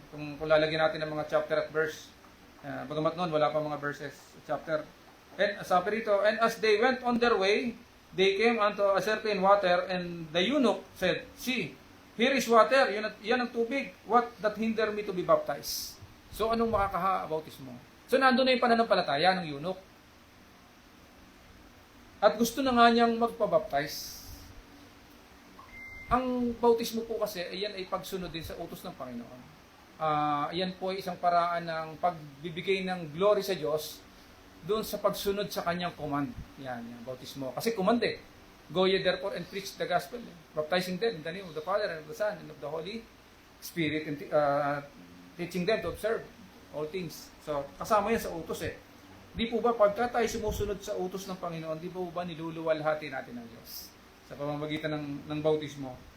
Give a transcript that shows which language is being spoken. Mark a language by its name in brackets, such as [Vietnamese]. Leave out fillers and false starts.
[Filipino] Kung lalagyan natin ng mga chapter at verse. Bagamat noon, wala pa mga verses, chapter. [English] And sabi rito, and as they went on their way, they came unto a certain water, and the eunuch said, see, here is water, [Filipino] yan ang tubig. [English] What that hinder me to be baptized? [Filipino] So anong makakaha-bautismo? So nandun na yung pananampalataya ng eunuch. At gusto na nga niyang magpabaptize. Ang bautismo po kasi, ayan ay pagsunod din sa utos ng Panginoon. Ayan po ay isang paraan ng pagbibigay ng glory sa Diyos doon sa pagsunod sa kanyang command. Yan, yung bautismo. Kasi command [English] Go ye therefore and preach the gospel. Baptizing them in the name of the Father and of the Son and of the Holy Spirit, and teaching them to observe all things. [Filipino] So, kasama yan sa utos Di po ba pagka tayo sumusunod sa utos ng Panginoon, di po ba niluluwalhati natin ng Diyos sa pamamagitan ng bautismo?